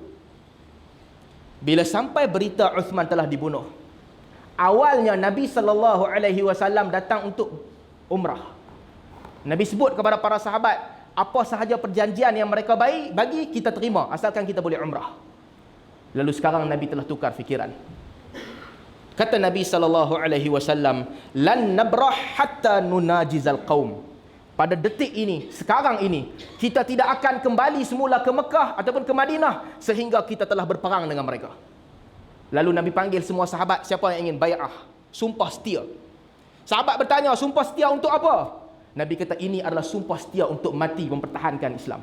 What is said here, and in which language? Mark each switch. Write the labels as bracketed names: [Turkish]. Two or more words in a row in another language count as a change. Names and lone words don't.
[Malay] Bila sampai berita Uthman telah dibunuh, awalnya Nabi SAW datang untuk umrah. Nabi sebut kepada para sahabat, apa sahaja perjanjian yang mereka bagi kita terima asalkan kita boleh umrah. Lalu sekarang Nabi telah tukar fikiran. Kata Nabi SAW, [Arabic] لن نبرح حتى نناجز القوم. [Malay] Pada detik ini, sekarang ini, kita tidak akan kembali semula ke Mekah ataupun ke Madinah sehingga kita telah berperang dengan mereka. Lalu Nabi panggil semua sahabat, siapa yang ingin bai'ah, sumpah setia. Sahabat bertanya, sumpah setia untuk apa? Nabi kata, ini adalah sumpah setia untuk mati mempertahankan Islam.